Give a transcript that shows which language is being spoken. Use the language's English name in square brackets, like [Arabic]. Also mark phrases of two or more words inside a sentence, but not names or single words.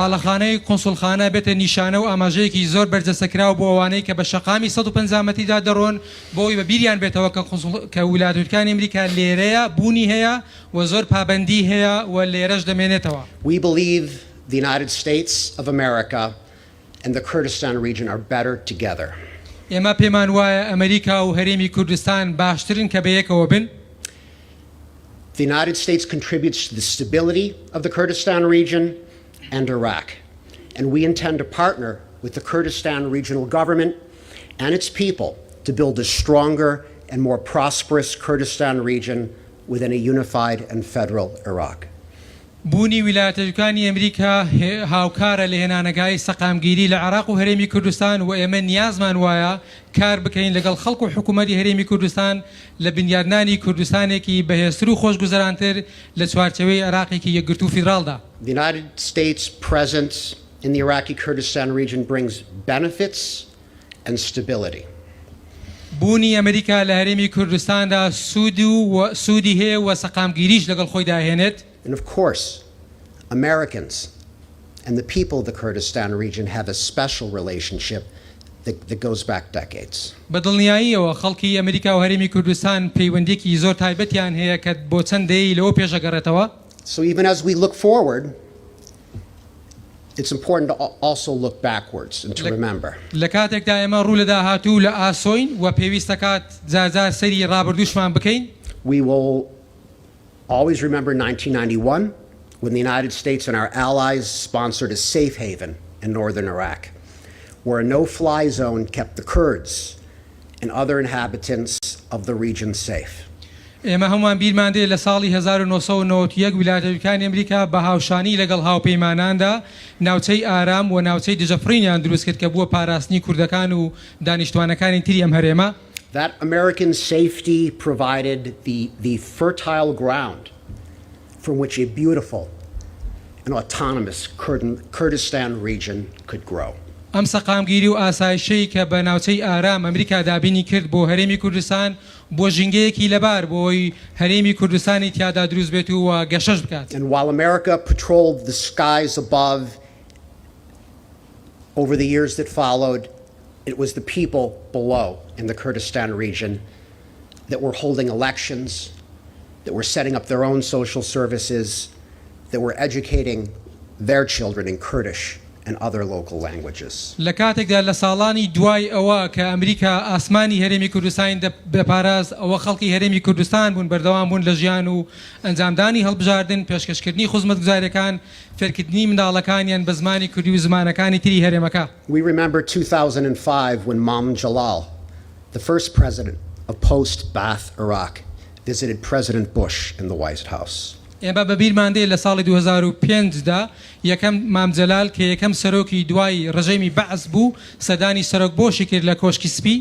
[Central Kurdish] باڵەخانەی قونسوڵخانە بێتە نیشانە و ئاماژەیەکی زۆر بەرجەستەکراو بۆ ئەوانەی کە بە شەقامی 150 مەتریدا دەڕۆن بۆی بە بیریان بێتەوە کە ویلایەتەکانی ئەمریکا لێرەیە بوونی هەیە و زۆر پابەندی هەیە و لێرەش دەمێنێتەوە. [English] We believe the United States of America and the Kurdistan region are better together. [Central Kurdish] ئێمە پێمان وایە ئەمریکا و هەرێمی کوردستان باشترن کە بەیەکەوە بن. [English] The United States contributes to the stability of the Kurdistan region and Iraq, and we intend to partner with the Kurdistan regional government and its people to build a stronger and more prosperous Kurdistan region within a unified and federal Iraq. [Central Kurdish] بوونی ویلایەتەکانی ئەمریکا هاوکارە لە هێنانەکانی سەقامگیری لە عێراق و هەرێمی کوردستان و ئێمە نیازمان وایە کار بکەین لەگەڵ خەڵک و حکوومەتی هەرێمی کوردستان لە بنیادنانی کوردستانێکی بەهێزتر و خۆشگوزەرانتر لە چوارچەوەی عێراقێکی یەکگرتوو و فیدراڵدا. [English] The United States' presence in the Iraqi Kurdistan region brings benefits and stability. [Central Kurdish] بوونی ئەمریکا لە هەرێمی کوردستاندا سوودی هەیە و سەقامگیریش لەگەڵ خۆی داهێنێت. [English] And of course, Americans and the people of the Kurdistan region have a special relationship that goes back decades. [Central Kurdish] بەدڵنیاییەوە خەڵکی ئەمریکا و هەرێمی کوردستان پەیوەندێکی زۆر تایبەتیان هەیە کە بۆ چەند دەیە لەوە پێشەگەڕێتەوە. [English] So even as we look forward, it's important to also look backwards and to remember. [Central Kurdish] لە کاتێکدا ئێمە ڕوو لە داهاتوو لە ئاسۆین و پێویستە کات جار سەری ڕابردووشمان بکەین. [English] We will always remember 1991 when the United States and our allies sponsored a safe haven in northern Iraq, where a no-fly zone kept the Kurds and other inhabitants of the region safe. [Central Kurdish] ئێمە هەمووان بیرمان دێ لە ساڵی 1991 ویلایەتەکانی ئەمریکا بە هاوشانی لەگەڵ هاوپەیماناندا ناوچەی ئارام و ناوچەی دژەفرینیان دروست کرد کە بووە پاراستنی کوردەکان و دانیشتوانەکانی تری ئەم هەرێمە. [English] That American safety provided the fertile ground from which a beautiful and autonomous Kurdistan region could grow. [Central Kurdish] ئەم سەقامگیری و ئاسایشەی کە بە ناوچەی ئارام ئەمریکا دابینی کرد بۆ هەرێمی کوردستان بۆ ژینگەیەکی لەبار بۆی هەرێمی کوردستانی تیادا دروست بێت و گەشەش بکات. [English] And while America patrolled the skies above over the years that followed, it was the people below in the Kurdistan region that were holding elections, that were setting up their own social services, that were educating their children in Kurdish and other local languages. [Central Kurdish] لە کاتێکدا لە ساڵانی دوای ئەوە کە ئەمریکا ئاسمانی هەرێمی کوردستان بەپاراز ئەوە خەڵکی هەرێمی کوردستان بوون بەردەوام بوون لە ژیان و ئەنجامدانی هەڵبژاردن پێشکەشکردنی خزمەتگوزاریەکان فێرکردنی منداڵەکانیان بە زمانی کوردی و زمانەکانی تری هەرێمەکە. [English] We remember 2005 when Imam Jalal, the first president of post-Ba'ath Iraq, visited President Bush in the White House. [Central Kurdish] ئێمە بەبیرمان دێ لە ساڵی 2005دا یەکەم مام جەلال کە یەکەم سەرۆکی دوای ڕژەمی بەعس بوو سەدانی سەرۆک بۆشی کرد لە کۆشکی سپی.